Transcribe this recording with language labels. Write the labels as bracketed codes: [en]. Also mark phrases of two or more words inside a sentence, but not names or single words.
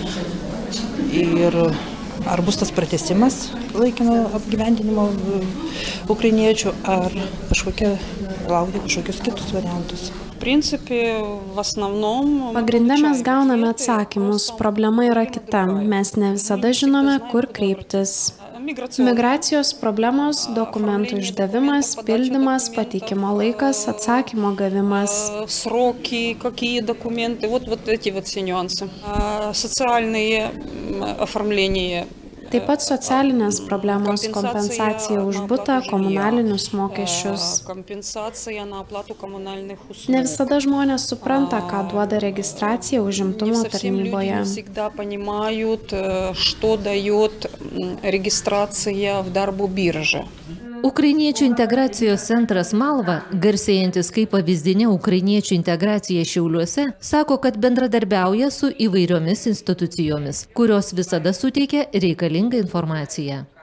[lt] Ir ar bus tas pratęsimas laikino apgyvendinimo ukrainiečių, ar laukia kažkokius kitus variantus. Pagrinde mes gauname atsakymus, problema yra kita, mes ne visada žinome, kur kreiptis. Migracijos problemos, dokumentų išdavimas, pildymas, pateikimo laikas, atsakymo gavimas. [ru] Сроки, какие документы, вот эти вот все нюансы. Социальные оформления. [lt] Taip pat socialinės problemos, kompensacija už butą, komunalinius mokesčius. Ne visada žmonės supranta, ką duoda registracija užimtumo tarnyboje. Ukrainiečių integracijos centras Malva, garsėjantis kaip pavyzdinė ukrainiečių integracija Šiauliuose, sako, kad bendradarbiauja su įvairiomis institucijomis, kurios visada suteikia reikalingą informaciją.